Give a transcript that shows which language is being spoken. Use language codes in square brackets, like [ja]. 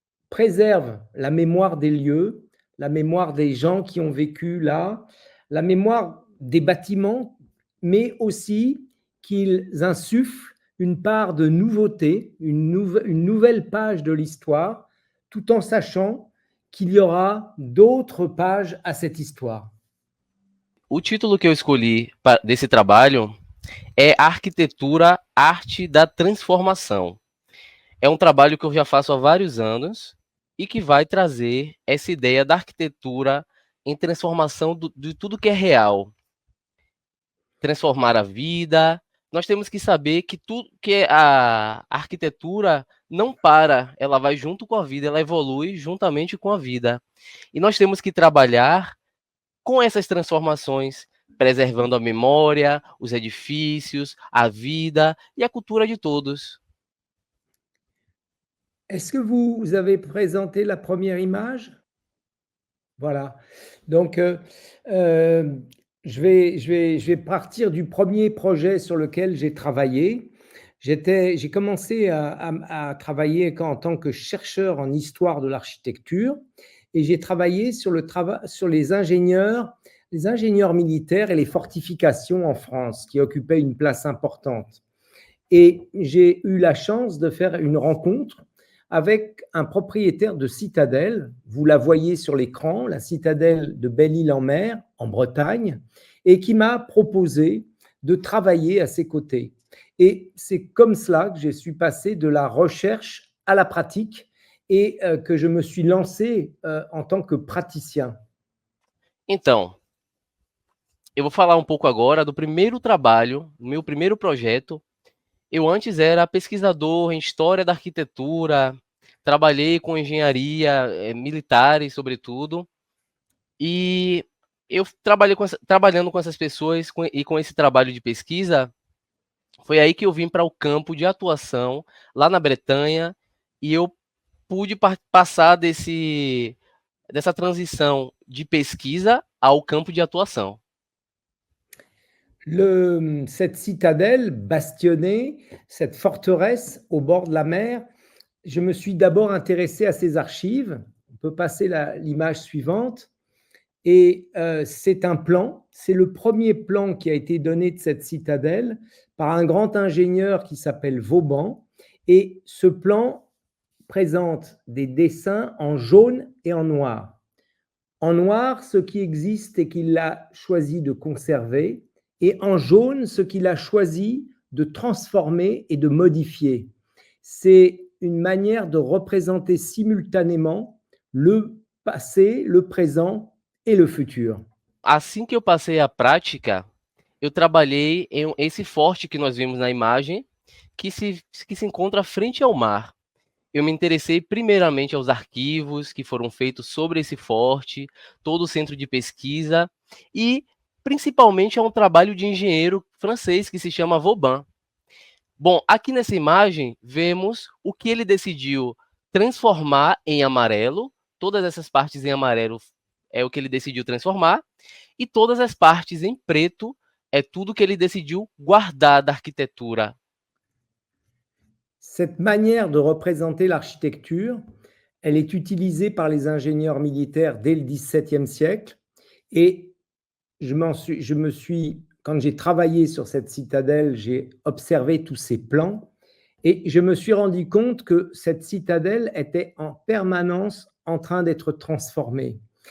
[fr] préservent la mémoire des lieux, la mémoire des gens qui ont vécu là, la mémoire des bâtiments, mais aussi qu'ils insufflent une part de nouveauté, une nouvelle page de l'histoire, tout en sachant qu'il y aura d'autres pages à cette histoire. [pt] O título que eu escolhi desse trabalho é Arquitetura, Arte da Transformação. É um trabalho que eu já faço há vários anos e que vai trazer essa ideia da arquitetura em transformação de tudo que é real. Transformar a vida. Nós temos que saber que tudo que a arquitetura não para, ela vai junto com a vida, ela evolui juntamente com a vida. E nós temos que trabalhar com essas transformações, preservando a memória, os edifícios, a vida e a cultura de todos. [fr] Est-ce que vous avez présenté la première image? Voilà. Donc, je vais partir du premier projet sur lequel j'ai travaillé. J'ai commencé à travailler en tant que chercheur en histoire de l'architecture, et j'ai travaillé sur les ingénieurs militaires et les fortifications en France, qui occupaient une place importante. Et j'ai eu la chance de faire une rencontre avec un propriétaire de citadelle. Vous la voyez sur l'écran, la citadelle de Belle-Île-en-Mer, en Bretagne, et qui m'a proposé de travailler à ses côtés. Et c'est comme cela que je suis passé de la recherche à la pratique, et que je me suis lancé en tant que praticien. [pt] Então, eu vou falar um pouco agora do primeiro trabalho, meu primeiro projeto. Eu antes era pesquisador em história da arquitetura, trabalhei com engenharia, militares, sobretudo, e eu trabalhando com essas pessoas e com esse trabalho de pesquisa, foi aí que eu vim para o campo de atuação, lá na Bretanha, e eu pude passar dessa transição de pesquisa ao campo de atuação. [fr] Cette citadelle bastonnée, cette forteresse au bord de la mer, je me suis d'abord intéressé à ses archives. On peut passer l'image suivante. Et c'est un plan, c'est le premier plan qui a été donné de cette citadelle par un grand ingénieur qui s'appelle Vauban. Et ce plan présente des dessins en jaune et en noir. En noir, ce qui existe et qu'il a choisi de conserver, et en jaune, ce qu'il a choisi de transformer et de modifier. C'est une manière de représenter simultanément le passé, le présent [pt] e o futuro. Assim que eu passei a prática, eu trabalhei em esse forte que nós vimos na imagem, que se encontra frente ao mar. Eu me interessei primeiramente aos arquivos que foram feitos sobre esse forte, todo o centro de pesquisa e principalmente a um trabalho de engenheiro francês que se chama Vauban. Bom, aqui nessa imagem vemos o que ele decidiu transformar em amarelo, todas essas partes em amarelo é o que ele decidiu transformar, e todas as partes em preto é tudo que ele decidiu guardar da arquitetura. [fr] Cette manière de représenter l'architecture, elle est utilisée par les ingénieurs militaires dès le XVIIe siècle. Et quand j'ai travaillé sur cette citadelle, j'ai observé tous ces plans et je me suis rendu compte que cette citadelle était en permanence en train d'être transformée.